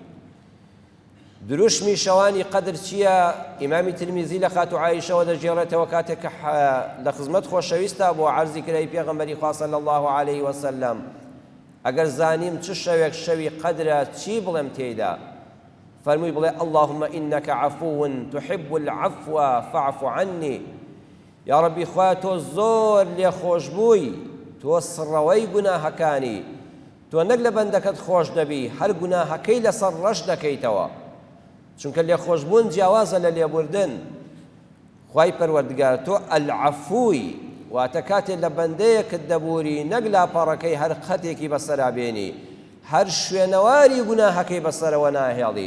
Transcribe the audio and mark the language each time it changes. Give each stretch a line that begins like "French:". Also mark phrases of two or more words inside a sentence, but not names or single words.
Central Kurdish: دروشمی شەوانی قەدر چییە؟ ئیمامی ترمیزی لە خاتو عایشەوە دەژێڕێتەوە کاتێک کە لە خزمەت خۆشەویستە بۆ عەرزی کرای پێغەمبەری خوا
Arabic: صلی الله علیه وسلم،
Central Kurdish: ئەگەر زانیم چ شەوێک شەوی قەدرە چی بڵێم تێیدا؟ فەرمووی بڵێ
Arabic: اللهم إنك عفو تحب العفو فاعف عني.
Central Kurdish: یا ڕەبی خوا تۆ زۆر لێخۆش بووی، تۆ سڕەوەی گوناهەکانی، تۆ نەک لە بەندەکەت خۆش دەبی، هەر گوناهەکەی لەسەر ڕەش دەکەیتەوە، چونکە لێخۆشبوون جیاوازە لە لێبوردن. خوای پەروەردگار تۆ العەفووی، واتە کاتێک لە بەندەیەکت دەبووری، نەک لاپەڕەکەی هەر قەتێکی بەسەرا بێنی، هەر شوێنەواری گوناهەکەی بەسەرەوە ناهێڵی.